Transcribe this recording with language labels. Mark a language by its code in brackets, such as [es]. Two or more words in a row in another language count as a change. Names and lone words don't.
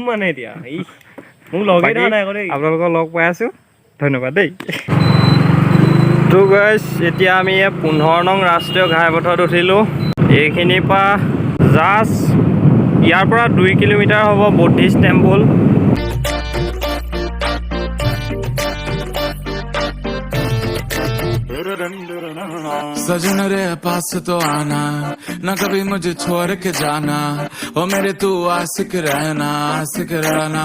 [as] আপোনালোকক লগ পাই আছোঁ, ধন্যবাদ দেই। তো গাইছ, এতিয়া আমি 15 নং ৰাষ্ট্ৰীয় ঘাইপথত উঠিলোঁ। এইখিনিৰ পৰা জাষ্ট ইয়াৰ পৰা 2 কিলোমিটাৰ হ'ব [en] Buddhist temple. [hi] सजन रे पास तो आना ना कभी मुझे छोड़ के जाना ओ मेरे तू आशिक रहना।